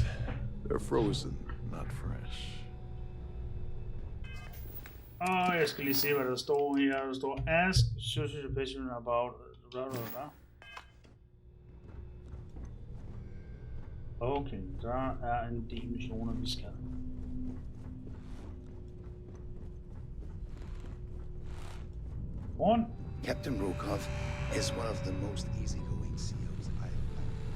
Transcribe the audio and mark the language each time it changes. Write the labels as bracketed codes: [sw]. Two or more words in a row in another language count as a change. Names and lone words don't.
[en] They're frozen, not fresh. [da] Jeg skal lige se, hvad der står her. Der står, [en] ask social question about... [da] Okay, der er en del missioner, vi skal. [en] On. Captain Rokov is one of the most easygoing CEOs I've known.